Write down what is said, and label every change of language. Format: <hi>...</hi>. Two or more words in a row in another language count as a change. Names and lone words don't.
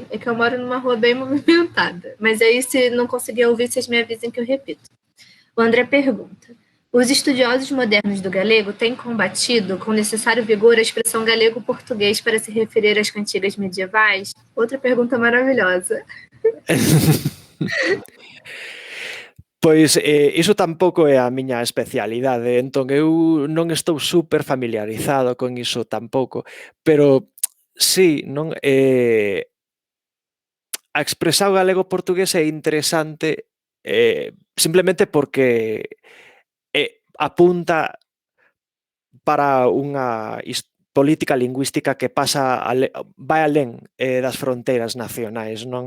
<pt>É que eu moro numa rua bem movimentada. Mas aí, se não conseguir ouvir, vocês me avisem que eu repito. O André pergunta: os estudiosos modernos do galego têm combatido com necessário vigor a expressão galego-português para se referir às cantigas medievais? Outra pergunta maravilhosa.</pt> <gl>Pois iso tampouco é a miña especialidade, entón eu non estou super familiarizado con iso tampouco, pero sí, non a expresar o galego-portugués é interesante simplemente porque apunta para unha política lingüística que vai alén das fronteiras nacionais, non?</gl>